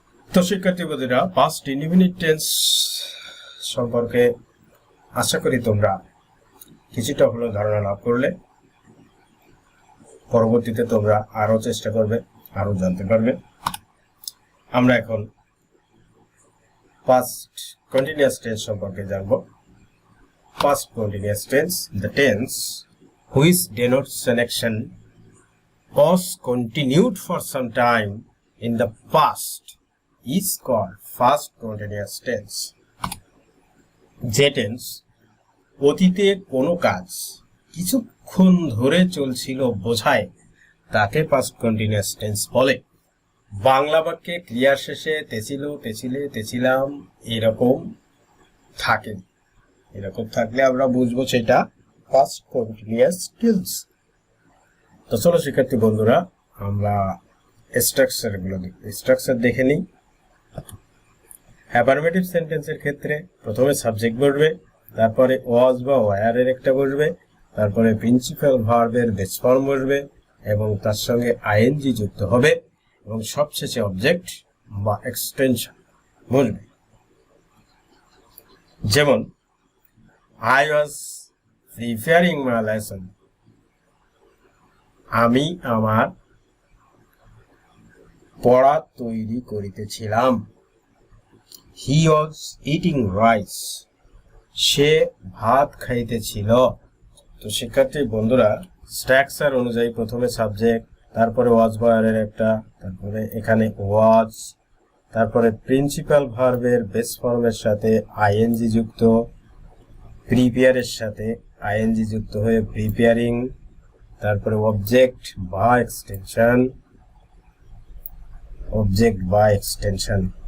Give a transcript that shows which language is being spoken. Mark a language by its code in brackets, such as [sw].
[bn] তো শিক্ষার্থী বন্ধুরা, পাস্ট ইনডিফিনিট টেন্স সম্পর্কে আশা করি তোমরা কিছুটা হলেও ধারণা লাভ করলে। পরবর্তীতে তোমরা আরো চেষ্টা করবে, আরো জানতে পারবে। আমরা এখন পাস্ট কন্টিনিউয়াস টেন্স সম্পর্কে জানব। [en] Past continuous tense, the tense which denotes an action was continued for some time in the past is called past continuous tense. [bn] যে টেন্স অতীতে কোনো কাজ কিছুক্ষণ ধরে চলছিল বোঝায় তাকে পাস্ট কন্টিনিউয়াস টেন্স বলে। বাংলা বাক্যে ক্রিয়ার শেষে তেছিল, তেছিলে, তেছিলাম এরকম থাকে, এরকম থাকলে আমরা বুঝবো সেটা পাস্ট কন্টিনিউয়াস টেন্স। তো চলো শিক্ষার্থী বন্ধুরা, আমরা স্ট্রাকচারগুলো দেখব। স্ট্রাকচার দেখে নিই। অ্যাফার্মেটিভ সেন্টেন্সের ক্ষেত্রে প্রথমে সাবজেক্ট বসবে, তারপরে ওয়াজ বা ওয়্যারের একটা বসবে, তারপরে প্রিন্সিপাল ভার্বের বেস ফর্ম বসবে এবং তার সঙ্গে আইএনজি যুক্ত হবে এবং সবশেষে অবজেক্ট বা এক্সটেনশন বসবে। যেমন [en] I was preparing my lesson, [bn] আমি আমার পড়া তৈরি করিতেছিলাম। [en] He was eating rice, [bn] সে ভাত খাইতেছিল। তো শিক্ষার্থী বন্ধুরা, স্ট্রাকচার অনুযায়ী প্রথমে সাবজেক্ট, তারপরে ওয়াজ বা ওয়্যারের একটা, তারপরে এখানে ওয়াজ, তারপরে প্রিন্সিপাল ভার্বের বেস ফর্মের সাথে আইএনজি যুক্ত, প্রিপেয়ারের সাথে আইএনজি যুক্ত হয়ে প্রিপেয়ারিং, তারপরে অবজেক্ট বা এক্সটেনশন, অবজেক্ট বা এক্সটেনশন।